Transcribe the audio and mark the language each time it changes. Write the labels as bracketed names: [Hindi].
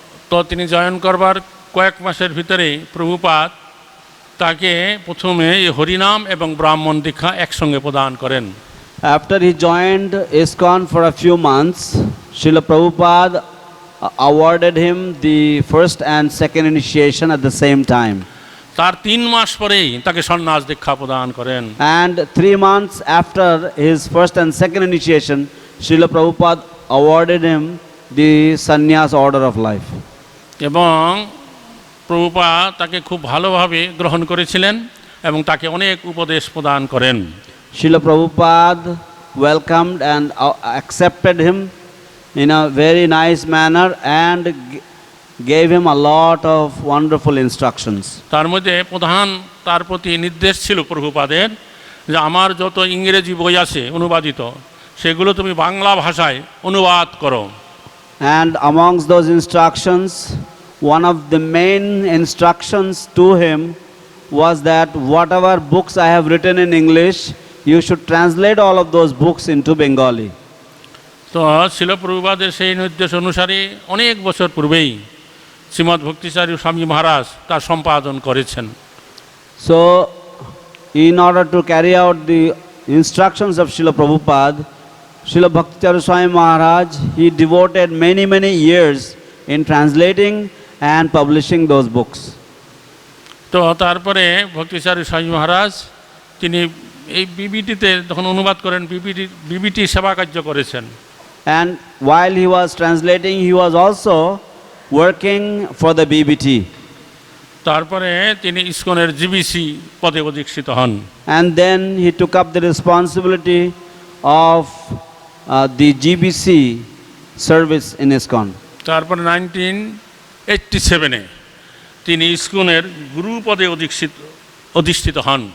[Bangla] তো তিনি জয়েন করবার কয়েক মাসের ভিতরেই প্রভুপাদ তাকে প্রথমে এই হরিনাম এবং ব্রাহ্মণ দীক্ষা একসঙ্গে প্রদান করেন। [English] After he joined ISKCON for a few months, Srila Prabhupada awarded him the first and second initiation at the same time. [Bangla] তার 3 মাস পরেই তাকে সন্ন্যাস দীক্ষা প্রদান করেন। [English] And 3 months after his first and second initiation, Srila Prabhupada awarded him the sannyas order of life. [Bangla] এবং প্রভুপাদ তাকে খুব ভালোভাবে গ্রহণ করেছিলেন এবং তাকে অনেক উপদেশ প্রদান করেন। [English] Srila Prabhupada welcomed and accepted him in a very nice manner and gave him a lot of wonderful instructions. [Bangla] তার মধ্যে প্রধান তার প্রতি নির্দেশ ছিল প্রভুপাদের যে আমার যত ইংরেজি বই আছে অনুবাদিত সেগুলো তুমি বাংলা ভাষায় অনুবাদ করো। [English] And amongst those instructions, one of the main instructions to him was that whatever books I have written in English, you should translate all of those books into Bengali. [Bangla] তো শিল প্রভুপাদের সেই নির্দেশ অনুসারে অনেক বছর পূর্বেই শ্রীমদ্ ভক্তিচারী স্বামী মহারাজ তার সম্পাদন করেছেন। [English] So, in order to carry out the instructions of Srila Prabhupada, Srila Bhaktitaru Swami Maharaj, he devoted many years in translating and publishing those books. [Bangla] তো তারপরে ভক্তিচারী স্বামী মহারাজ তিনি এই বিবিটিতে তখন অনুবাদ করেন, বিবিটি সেবা কার্য করেছেন। [English] And while he was translating, he was also working for the BBT. [Bangla] তারপরে তিনি ইসকনের জিবিসি পদে অধিষ্ঠিত হন। [English] And then he took up the responsibility of the GBC service in ISKCON. [Bangla] তারপরে 1987-এ তিনি ইসকনের গুরু পদে অধিষ্ঠিত হন।